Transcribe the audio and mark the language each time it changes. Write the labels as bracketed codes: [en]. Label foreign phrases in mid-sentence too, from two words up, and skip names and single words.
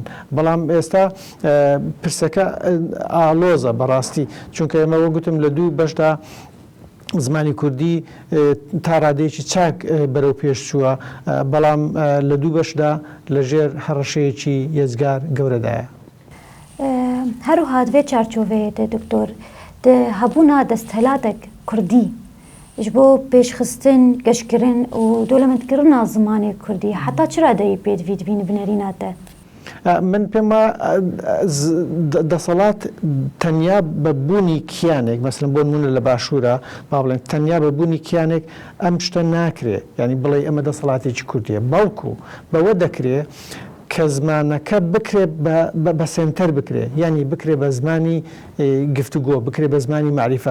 [ckb] بەڵام ئێستا پرسەکە ئالۆزە بەڕاستی، چونکە ئێمە وە گوتم لە دوو بەشدا زمانی کوردی تا ڕادەیەکی چاک بەرەو پێش چووە، بەڵام لە دوو بەشدا لەژێر هەڕەشەیەکی یەزگار گەورەدایە. [ku] هەروها دوێ چارچۆڤەیە دکتۆر هەبوونا دەستهەلاتێک کوردی ji bo pêşxistin, geşkirin û dewlemendkirina zimanê Kurdî heta çira deyî pê dibî binêrîna te? [ckb] من پێم دەسەڵات تەنیا بەبوونی کیانێک، مەسەڵەن بۆ نمونە لە باشوورە با بڵێن تەنیا بەبوونی کیانێک ئەم شتە ناکرێ، ینی بڵێ ئەمە دەسەڵاتێکی کوردیە، بەڵکو بەوە دەکرێ کە زمانەکە بکرێ بە سێنتەر بکرێ، ینی بکرێ بە زمانی گفتوگۆ، بکرێ بە زمانی معریفە.